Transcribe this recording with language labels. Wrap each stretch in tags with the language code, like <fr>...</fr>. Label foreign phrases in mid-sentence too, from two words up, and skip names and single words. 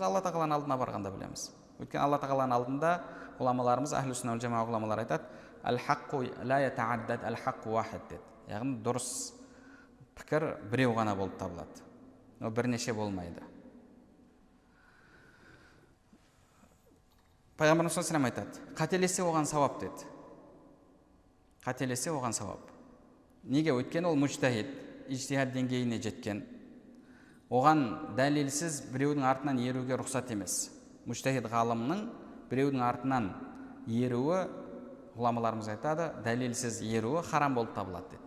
<kk>Алла тағаланың алдына барғанда білеміз. Өйткені Алла тағаланың алдында ғұламаларымыз,</kk> <ar>أهل السنة والجماعة</ar> <kk>ғұламалар айтады,</kk> <ar>الحق لا يتعدد الحق واحد</ar> <kk>дейді. Яғни дұрыс пікір біреу ғана болып табылады. Ол бірнеше болмайды. Пайғамбарымыз</kk> <ar>صلى الله عليه وسلم</ar> <kk>айтады, қателесе оған сауап деді. Қателесе оған сауап. Неге? Өйткені ол мужтахид, ижтихад деңгейіне жеткен. Оған дәлелсіз біреудің артынан еруге рұқсат емес. Мужтахид ғалымның біреудің артынан еруі, ғұламаларымыз айтады, дәлелсіз еруі харам болып табылады дейді.</kk>